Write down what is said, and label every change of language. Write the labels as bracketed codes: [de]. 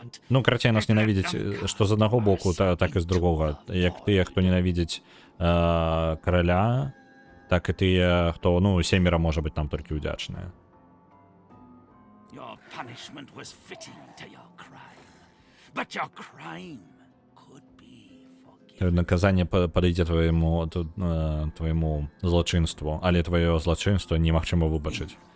[be] Ну, карацей, нас ненавідзець, што з аднаго боку, так і з другога. Як тыя, хто ненавідзець караля, так і тыя, хто, семера можа быць нам толькі ўдзячныя. [en] Your punishment was fitting to your crime, but your crime could be forgiven. [be] Наказанне падыдзе твайму злачынству, але твоё злачынство немагчыма выбачыць.